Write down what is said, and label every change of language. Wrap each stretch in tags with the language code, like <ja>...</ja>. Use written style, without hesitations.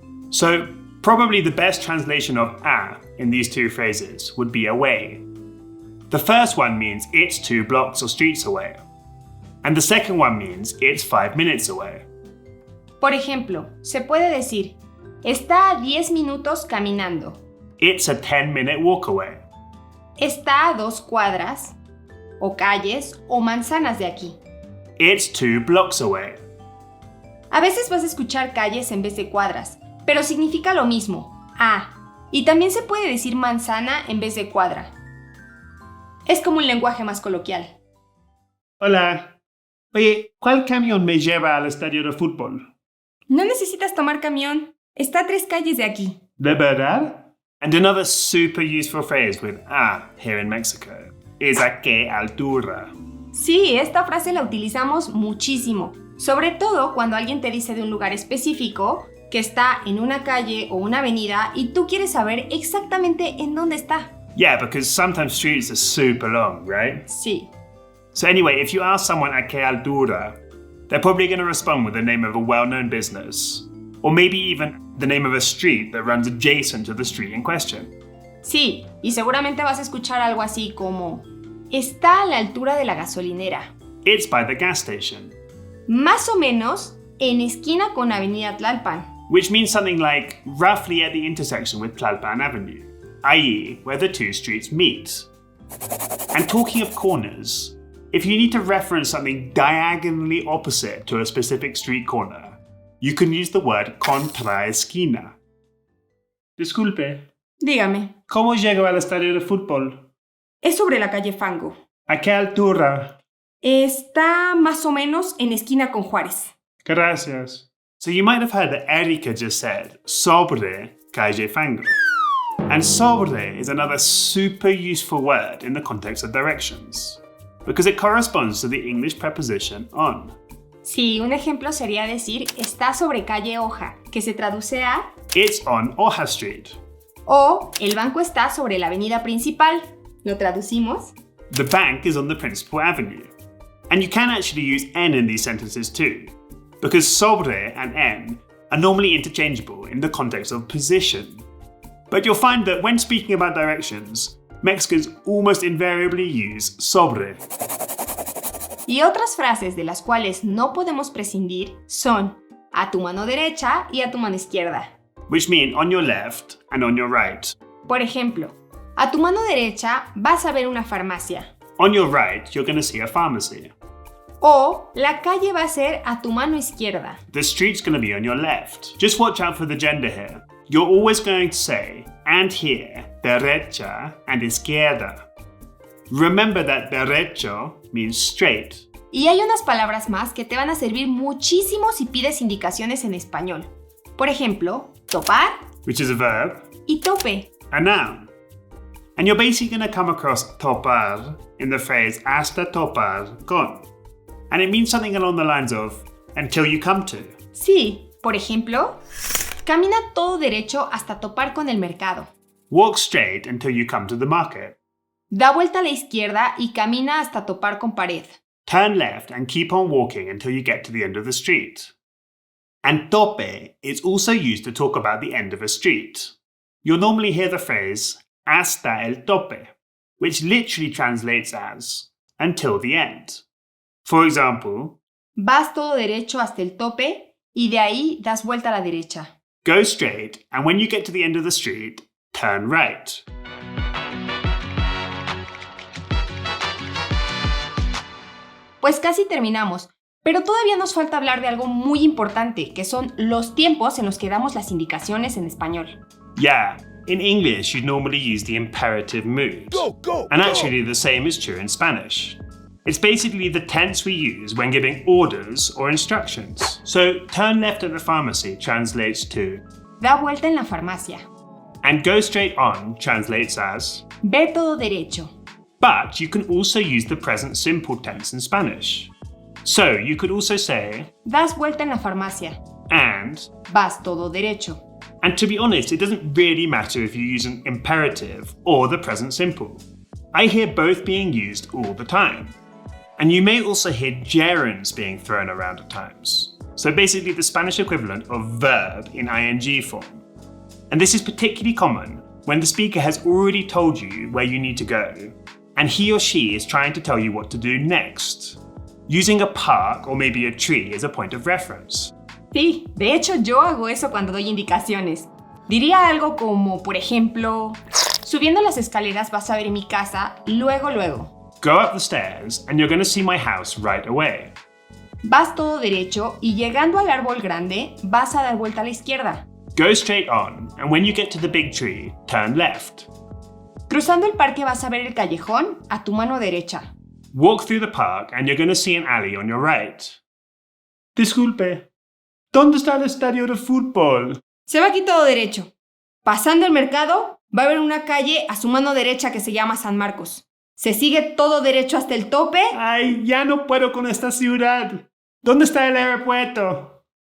<en>So, probably the best translation of a in these two phrases would be away. The first one means it's 2 blocks or streets away, and the second one means it's 5 minutes away.</en> <es>Por ejemplo, se puede decir, está a 10 minutos caminando.</es> <en>It's a 10-minute walk away.</en> <es>Está a 2 cuadras, o calles, o manzanas de aquí.</es> <en>It's 2 blocks away.</en> <es>A veces vas a escuchar calles en vez de cuadras, pero significa lo mismo, a. Y también se puede decir manzana en vez de cuadra. Es como un lenguaje más coloquial. Hola. Oye, ¿cuál camión me lleva al estadio de fútbol? No necesitas tomar camión. Está a 3 calles de aquí. ¿De verdad?</es> <en>And another super useful phrase with a here in Mexico is</en> <es>a qué altura. Sí, esta frase la utilizamos muchísimo, sobre todo cuando alguien te dice de un lugar específico que está en una calle o una avenida y tú quieres saber exactamente en dónde está.</es> <en>Yeah, because sometimes streets are super long, right?</en> <es>Sí.</es> <en>So anyway, if you ask someone</en> <es>a qué altura,</es> <en>they're probably going to respond with the name of a well-known business, or maybe even the name of a street that runs adjacent to the street in question.</en> <es>Sí, y seguramente vas a escuchar algo así como, está a la altura de la gasolinera.</es> <en>It's by the gas station.</en> <es>Más o menos en esquina con Avenida Tlalpan.</es> <en>Which means something like roughly at the intersection with Tlalpan Avenue. i.e. where the two streets meet. And talking of corners, if you need to reference something diagonally opposite to a specific street corner, you can use the word contraesquina.</en> <es>Disculpe, Dígame, ¿cómo llego al estadio de fútbol? es sobre la calle Fango. ¿A qué altura? Está más o menos en esquina con Juárez. Gracias.</es> <en>So you might have heard that Erika just said</en> <es>sobre calle Fango.</es> <en>And sobre is another super useful word in the context of directions, because it corresponds to the English preposition on.</en> <es>Sí, un ejemplo sería decir está sobre calle Hoja, que se traduce a</es> <en>It's on Hoja Street.</en> <es>o el banco está sobre la avenida principal. ¿Lo traducimos?</es> <en>The bank is on the principal avenue. And you can actually use en in these sentences too, because sobre and en are normally interchangeable in the context of position. But you'll find that when speaking about directions, Mexicans almost invariably use sobre.</en> <es>Y otras frases de las cuales no podemos prescindir son a tu mano derecha y a tu mano izquierda.</es> <en>Which mean on your left and on your right.</en> <es>Por ejemplo, a tu mano derecha vas a ver una farmacia.</es> <en>On your right, you're going to see a pharmacy.</en> <es>O la calle va a ser a tu mano izquierda.</es> <en>The street's going to be on your left. Just watch out for the gender here. You're always going to say, and here, derecha and izquierda. Remember that derecho means straight.</en> <es>Y hay unas palabras más que te van a servir muchísimo si pides indicaciones en español. Por ejemplo, topar,</es> <en>Which is a verb,</en> <es>y tope.</es> <en>a noun. And you're basically going to come across topar in the phrase</en> <es>hasta topar con.</es> <en>And it means something along the lines of until you come to.</en> <es>Sí, por ejemplo, camina todo derecho hasta topar con el mercado.</es> <en>Walk straight until you come to the market.</en> <es>Da vuelta a la izquierda y camina hasta topar con pared.</es> <en>Turn left and keep on walking until you get to the end of the street. And tope is also used to talk about the end of a street. You'll normally hear the phrase</en> <es>hasta el tope,</es> <en>which literally translates as until the end. For example,</en> <es>Vas todo derecho hasta el tope y de ahí das vuelta a la derecha.</es> <en>go straight and when you get to the end of the street, turn right.</en> <es>Pues casi terminamos, pero todavía nos falta hablar de algo muy importante, que son los tiempos en los que damos las indicaciones en español.</es> <en>Yeah, in English you'd normally use the imperative mood. And actually the same is true in Spanish. It's basically the tense we use when giving orders or instructions. So turn left at the pharmacy translates to,</en> <es>Da vuelta en la farmacia.</es> <en>and go straight on translates as,</en> <es>Ve todo derecho.</es> <en>but you can also use the present simple tense in Spanish. So you could also say,</en> <es>Das vuelta en la farmacia.</es> <en>and</en> <es>Vas todo derecho.</es> <en>And to be honest, it doesn't really matter if you use an imperative or the present simple. I hear both being used all the time. And you may also hear gerunds being thrown around at times. So basically the Spanish equivalent of verb in ing form. And this is particularly common when the speaker has already told you where you need to go, and he or she is trying to tell you what to do next, using a park or maybe a tree as a point of reference.</en> <es>Sí, de hecho yo hago eso cuando doy indicaciones. Diría algo como, por ejemplo, subiendo las escaleras vas a ver mi casa, luego.</es> <en>Go up the stairs and you're going to see my house right away.</en> <es>Vas todo derecho y llegando al árbol grande vas a dar vuelta a la izquierda.</es> <en>Go straight on, and when you get to the big tree, turn left.</en> <es>Cruzando el parque vas a ver el callejón a tu mano derecha.</es> <en>Walk through the park and you're going to see an alley on your right.</en> <es>Disculpe, ¿dónde está el estadio de fútbol? Se va aquí todo derecho. Pasando el mercado, va a haber una calle a su mano derecha que se llama San Marcos. Se sigue todo derecho hasta el tope. Ay, ya no puedo con esta ciudad. ¿Dónde está el aeropuerto?</es>